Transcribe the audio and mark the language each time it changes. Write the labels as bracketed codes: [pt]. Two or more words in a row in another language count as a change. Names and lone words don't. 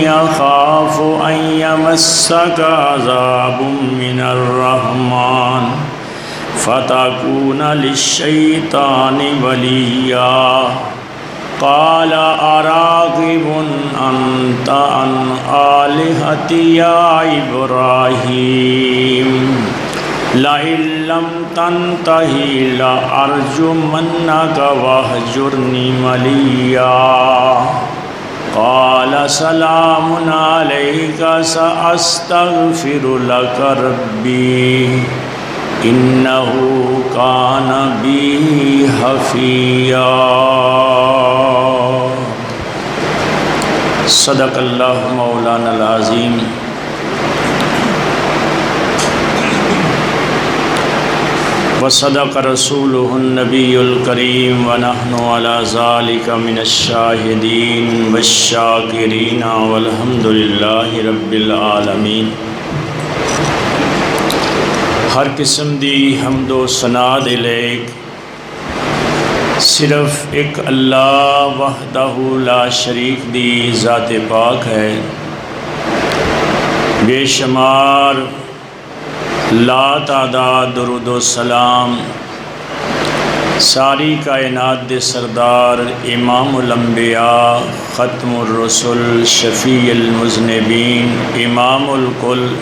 [ar] اخاف ان یمسک عذاب من الرحمن فتکون للشیطان ولیا قال اراغب انت عن آلہتی یا ابراہیم لئن لم تنتہ لأرجمنک واہجرنی ملیا قال سلام علیک سأستغفر لک ربی انہ کان بی حفیا صدق اللہ مولانا العظیم وصدق رسولہ النبی الکریم ونحن علی ذالک من الشاہدین والشاکرین والحمد للہ رب العالمین۔ [pa] ہر قسم دی حمد و ثنا دے لائق صرف ایک اللہ [ar] وحدہ لا شریک [pa] دی ذات پاک ہے۔ بے شمار لا تعداد درود و سلام ساری کائنات دے سردار [ar] امام الانبیاء ختم الرسل شفیع المذنبین امام الکل